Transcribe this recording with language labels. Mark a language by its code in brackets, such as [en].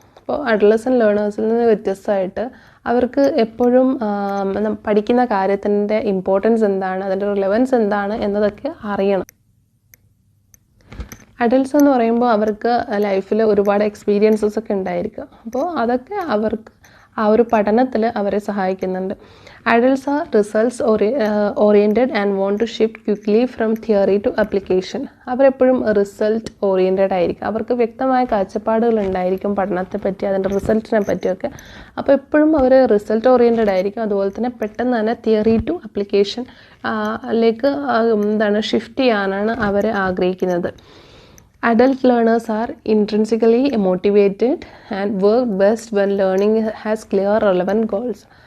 [ml] അപ്പോൾ അഡolescent ലേണേഴ്സിൽ നിന്ന് വ്യത്യസ്തമായിട്ട് അവർക്ക് എപ്പോഴും പഠിക്കുന്ന കാര്യത്തിൻ്റെ ഇമ്പോർട്ടൻസ് എന്താണ്, അതിൻ്റെ റിലവൻസ് എന്താണ് എന്നതൊക്കെ അറിയണം. അഡൽട്ട്സ് എന്ന് പറയുമ്പോൾ അവർക്ക് ലൈഫിൽ ഒരുപാട് എക്സ്പീരിയൻസസ് ഒക്കെ ഉണ്ടായിരിക്കും. അപ്പോൾ അതൊക്കെ അവർക്ക് ആ ഒരു പഠനത്തിൽ അവരെ സഹായിക്കുന്നുണ്ട്. [en] Adults are results oriented and want to shift quickly from theory to application. [ml] അവരെപ്പോഴും റിസൾട്ട് ഓറിയൻറ്റഡ് ആയിരിക്കും. അവർക്ക് വ്യക്തമായ കാഴ്ചപ്പാടുകൾ ഉണ്ടായിരിക്കും പഠനത്തെ പറ്റി, അതിൻ്റെ റിസൾട്ടിനെ പറ്റിയൊക്കെ. അപ്പോൾ എപ്പോഴും അവർ റിസൾട്ട് ഓറിയൻറ്റഡ് ആയിരിക്കും. അതുപോലെ തന്നെ പെട്ടെന്ന് തന്നെ theory to application lake shift ചെയ്യാനാണ് അവർ ആഗ്രഹിക്കുന്നത്. [en] Adult learners are intrinsically motivated and work best when learning has clear relevant goals.